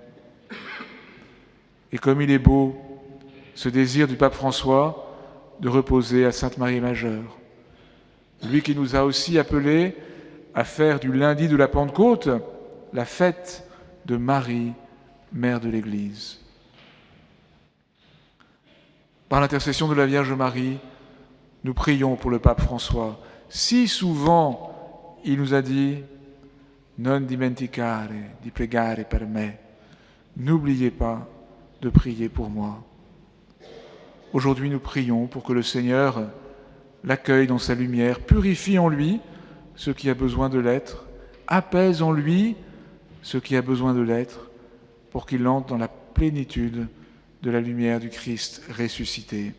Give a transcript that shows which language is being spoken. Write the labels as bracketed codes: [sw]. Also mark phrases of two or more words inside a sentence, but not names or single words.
[fr] Et comme il est beau, ce désir du pape François de reposer à Sainte Marie Majeure, lui qui nous a aussi appelés à faire du lundi de la Pentecôte la fête de Marie, mère de l'Église. Par l'intercession de la Vierge Marie, nous prions pour le pape François. Si souvent, il nous a dit « [it] Non dimenticare di pregare per me [fr] » « N'oubliez pas de prier pour moi ». Aujourd'hui, nous prions pour que le Seigneur l'accueille dans sa lumière, purifie en lui ce qui a besoin de l'être, apaise en lui ce qui a besoin de l'être, pour qu'il entre dans la plénitude de la lumière du Christ ressuscité.